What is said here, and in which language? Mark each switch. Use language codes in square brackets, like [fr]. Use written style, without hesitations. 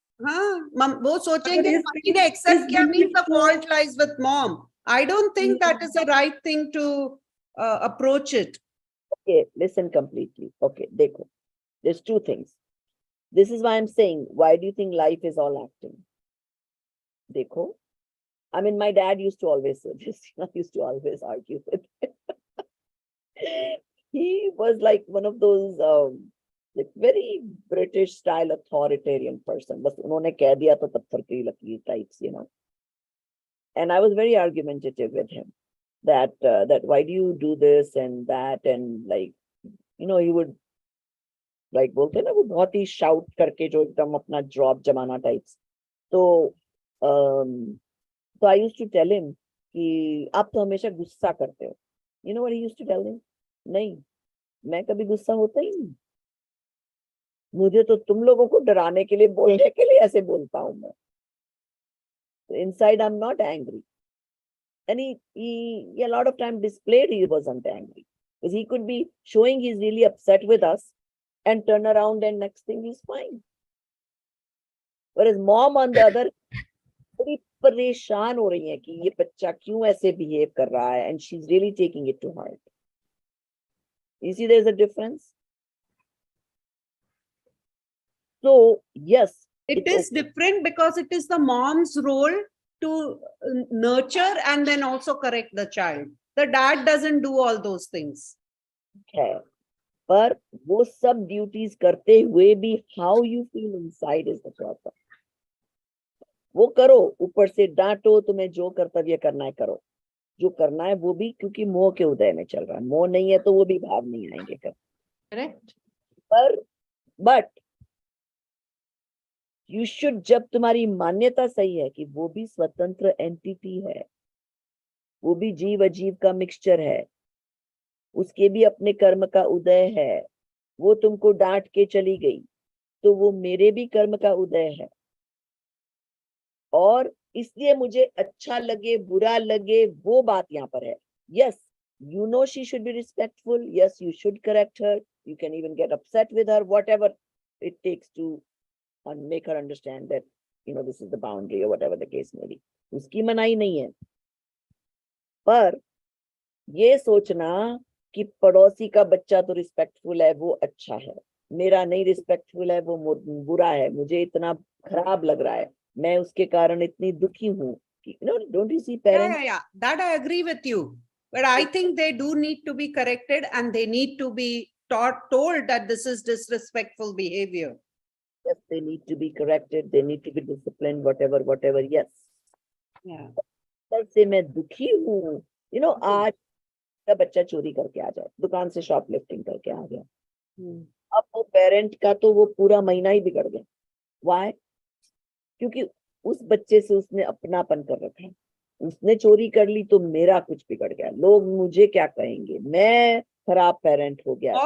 [hi] हाँ, वो सोचेंगे मम्मी ने एक्सेप्ट किया [en] means the fault lies with mom. I don't think that is the right thing to approach it. Okay, listen completely. Okay, देखो, there's two things. This is why I'm saying, why do you think life is all acting? देखो, I mean, my dad used to always say this. I used to always argue with him. He was like one of those like very British style authoritarian person. [hi] बस उन्होंने कह दिया तो तब फरकी लकीर [en] types, And I was very argumentative with him that why do you do this and that, and like, he would like [hi] बोलते ना वो बहुत ही [en] shout [hi] करके जो एकदम अपना [en] drop जमाना types. [hi] तो [en] I used to tell him [hi] कि आप तो हमेशा गुस्सा करते हो. [en] You know what he used to tell him? [hi] नहीं, मैं कभी गुस्सा होता ही नहीं. मुझे तो तुम लोगों को डराने के लिए, बोलने के लिए ऐसे बोलता हूं मैं. [en] Inside I'm not angry. And he a lot of time displayed he wasn't angry, because he could be showing he's really upset with us and turn around and next thing he's fine. Whereas mom on the other [hi] बड़ी परेशान हो रही है कि ये बच्चा क्यों ऐसे behave कर रहा है, [en] and she's really taking it to heart. You see there's a difference. So yes, it is different because it is the mom's role to nurture and then also correct the child. The dad doesn't do all those things. Okay. [hi] पर वो सब duties करते हुए भी [en] how you feel inside is the problem. [hi] वो करो, ऊपर से डांटो, तुम्हें जो कर्तव्य करना है करो. जो करना है वो भी क्योंकि मोह के उदय में चल रहा है. मोह नहीं है तो वो भी भाव नहीं आएंगे कर. [en] Correct. [hi] पर बट [en] you should, [hi] जब तुम्हारी मान्यता सही है कि वो भी स्वतंत्र एंटिटी है, वो भी जीव अजीव का मिक्सचर है, उसके भी अपने कर्म का उदय है। वो तुमको डांट के चली गई तो वो मेरे भी कर्म का उदय है, और इसलिए मुझे अच्छा लगे बुरा लगे वो बात यहाँ पर है। [en] Yes, you know she should be respectful, yes you should correct her, you can even get upset with her, whatever it takes to make her understand that this is the boundary or whatever the case may be. [hi] उसकी मनाही नहीं है, पर ये सोचना कि पड़ोसी का बच्चा तो रिस्पेक्टफुल है वो अच्छा है, मेरा नहीं रिस्पेक्टफुल है वो बुरा है, मुझे इतना खराब लग रहा है, मैं उसके कारण इतनी दुखी हूँ कि [en] don't you see parents? Yeah, that I agree with you. But I think they do need to be corrected and they need to be told that this is disrespectful behavior. Yes, they need to be corrected, they need to be disciplined, whatever, yes. Yeah. [hi] से मैं दुखी हूँ, आज का बच्चा चोरी करके आ जाए, दुकान से शॉपलिफ्टिंग करके आ गया, अब वो पेरेंट का तो वो पूरा महीना ही बिगड़ गया। [en] Why? [hi] क्योंकि उस बच्चे से उसने अपनापन कर रखा है, उसने चोरी कर ली तो मेरा कुछ बिगड़ गया, लोग मुझे क्या कहेंगे, मैं खराब पेरेंट हो गया।